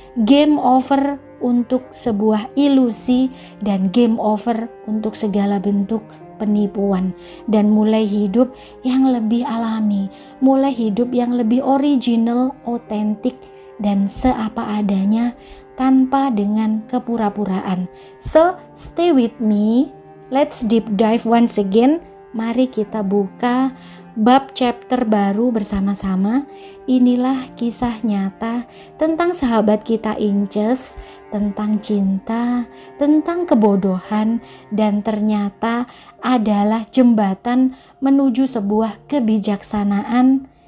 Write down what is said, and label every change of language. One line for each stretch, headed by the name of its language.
Indonesian: Game over untuk sebuah ilusi dan game over untuk segala bentuk penipuan, dan mulai hidup yang lebih alami, mulai hidup yang lebih original, otentik, dan seapa adanya tanpa dengan kepura-puraan.
English: So, stay with me. Let's deep dive once again.
Indonesian: Mari kita buka bab chapter baru bersama-sama. Inilah kisah nyata tentang sahabat kita Inces, tentang cinta, tentang kebodohan, dan ternyata adalah jembatan menuju sebuah kebijaksanaan.